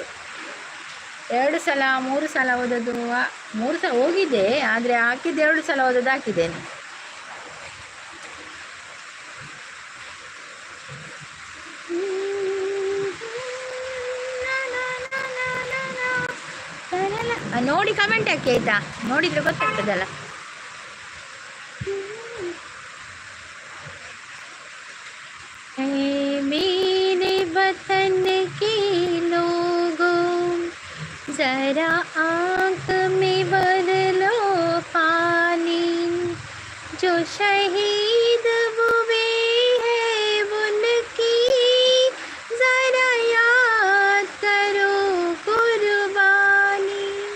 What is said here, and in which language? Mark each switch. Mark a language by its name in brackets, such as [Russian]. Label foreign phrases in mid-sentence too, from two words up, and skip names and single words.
[Kannada] 2 ಸಲ 3 ಸಲ ಹೋದದ್ದು, 3 ಸಲ ಹೋಗಿದ್ದೆ, ಆದರೆ ಹಾಕಿದ್ದು 2 ಸಲ ಹೋದದ್ದು ಹಾಕಿದ್ದೇನೆ. ನೋಡಿ ಕಮೆಂಟ್ ಹಾಕಿ ಆಯ್ತಾ, ನೋಡಿದ್ರೆ ಗೊತ್ತಾಗ್ತದಲ್ಲ. [Hindi] मेरे वतन के लोगों जरा आँख में भर लो पानी, जो शहीद हुए हैं उनकी जरा याद करो कुर्बानी।